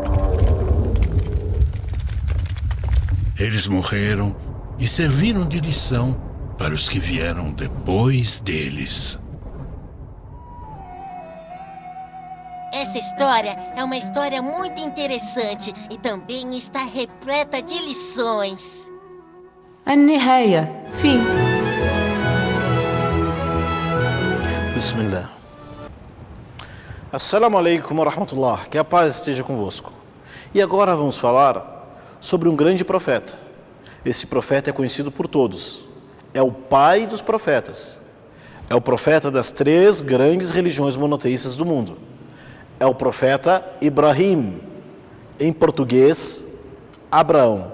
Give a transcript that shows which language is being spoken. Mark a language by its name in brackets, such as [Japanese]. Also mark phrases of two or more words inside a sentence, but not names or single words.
[Portuguese] Eles morreram e serviram de lição para os que vieram depois deles. Essa história é uma história muito interessante e também está repleta de lições. [Arabic] النهاية. Fim. Bismillah. السلام عليكم ورحمة الله. [Portuguese] Que a paz esteja convosco. E agora vamos falar sobre um grande profeta. Esse profeta é conhecido por todos. É o pai dos profetas. É o profeta das 3 grandes religiões monoteístas do mundo. É o profeta Ibrahim, em português, Abraão.